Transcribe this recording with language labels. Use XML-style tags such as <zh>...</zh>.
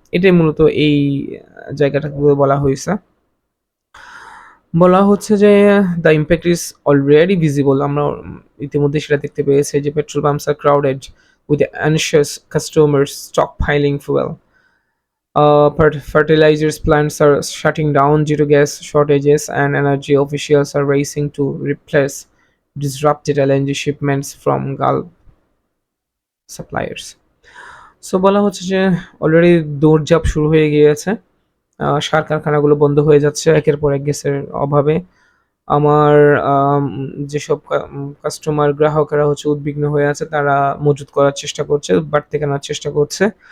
<bn>এটাই মূলত এই জায়গাটাকে বলা হয়েছে। বলা হচ্ছে যে</bn> <en>The impact is already visible.</en> <bn>আমরা ইতিমধ্যে সেটা দেখতে পেয়েছি যে</bn> <en>Petrol pumps are crowded with anxious customers stockpiling fuel. Fertilizers plants are shutting down due to gas shortages, and energy officials are racing to replace disrupted LNG shipments from Gulf suppliers.</en> <bn>So বলা হচ্ছে যে already দৌড়ঝাঁপ শুরু হয়ে গিয়েছে, সার কারখানাগুলো বন্ধ হয়ে যাচ্ছে একের পর এক গ্যাসের অভাবে। আমার যেসব কাস্টমার, গ্রাহকেরা হচ্ছে উদ্বিগ্ন হয়ে আছে, তারা মজুত করার চেষ্টা করছে, বাড়তি কেনার চেষ্টা করছে।</bn>